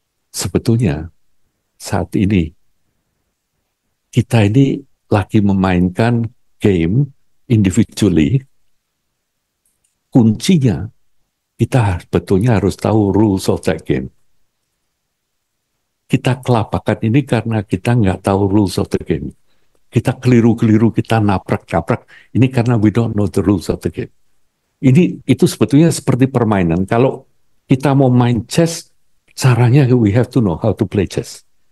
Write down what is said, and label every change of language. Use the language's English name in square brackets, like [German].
[Indonesian] Sebetulnya saat ini kita ini lagi memainkan game individually. Kuncinya kita sebetulnya harus tahu [English] rules of that game. [Indonesian] Kita kelabakan ini karena kita nggak tahu [English] rules of the game. [Indonesian] Kita keliru-keliru, kita nabrak-nabrak. Ini karena [English] we don't know the rules of the game. [Indonesian] Ini itu sebetulnya seperti permainan. Kalau kita mau main [English] chess, caranya we have to know how to play chess.